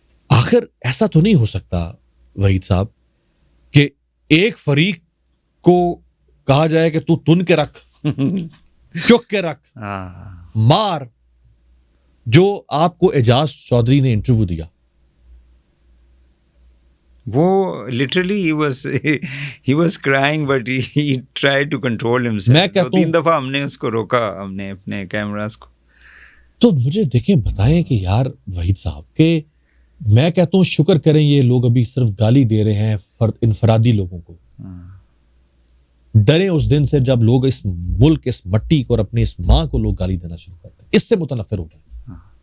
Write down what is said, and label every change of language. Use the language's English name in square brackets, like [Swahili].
[Urdu] آخر ایسا تو نہیں ہو سکتا وحید صاحب کہ ایک فریق کو کہا جائے کہ تو تن کے رکھ, چک کے رکھ, مار, جو آپ کو اعجاز چودھری نے انٹرویو دیا, وہ [English] literally he was crying but he tried to control himself. [Urdu] میں کہتا ہوں 2-3 دفعہ ہم نے اس کو روکا, ہم نے اپنے کیمراز کو. تو مجھے دیکھیں بتائیں کہ یار وحید صاحب کہ میں کہتا ہوں شکر کریں یہ لوگ ابھی صرف گالی دے رہے ہیں انفرادی لوگوں کو. ڈرے اس دن سے جب لوگ اس ملک, اس مٹی کو اور اپنی اس ماں کو لوگ گالی دینا شروع کرتے ہیں, اس سے متنفر ہو جائیں.